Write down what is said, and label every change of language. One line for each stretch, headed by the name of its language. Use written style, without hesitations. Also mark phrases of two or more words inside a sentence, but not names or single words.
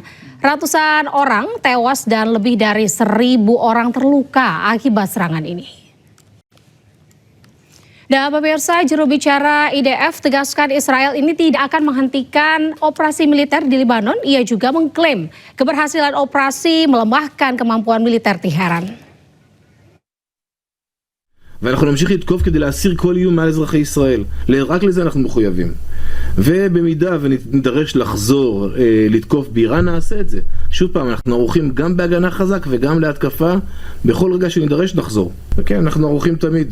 Indonesian: Ratusan orang tewas dan lebih dari 1.000 orang terluka akibat serangan ini. Dan pemirsa, juru bicara IDF tegaskan Israel ini tidak akan menghentikan operasi militer di Lebanon. Ia juga mengklaim keberhasilan operasi melemahkan kemampuan militer Teheran.
Hebrew: ואנחנו נמשיך לתקוף כדי להסיר כל איום מעל אזרחי ישראל. רק לזה אנחנו מחויבים. ובמידה ונידרש לחזור לתקוף באיראן, נעשה את זה. שוב פעם, אנחנו ערוכים גם בהגנה חזק וגם להתקפה. בכל רגע שנידרש נחזור. וכן, אנחנו ערוכים תמיד.